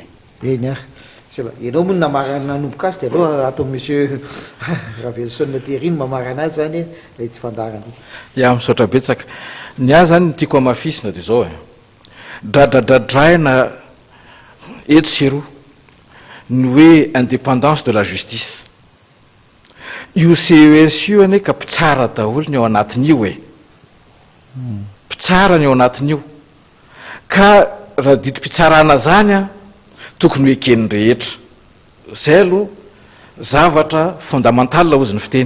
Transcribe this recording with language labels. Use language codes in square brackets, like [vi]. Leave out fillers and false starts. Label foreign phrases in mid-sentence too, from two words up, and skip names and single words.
[mg] eny ary ianao moa nanomboka azy de aloha atao monsieur Ravelson Tery mamarana azy zany le tsy fandarany ia misaotra betsaka ny azy zany tiako amafisina de zao dradradradraina eto seroa ny hoe [fr] indépendance de la justice [mg] io CES io ane ka mpitsara daholo ny ao anatin'io mpitsara ny ao anatin'io ka raha didi-pitsarana zany tokony ho ekeny rehetra zay aloha zavatra fondamental ozy ny fiteny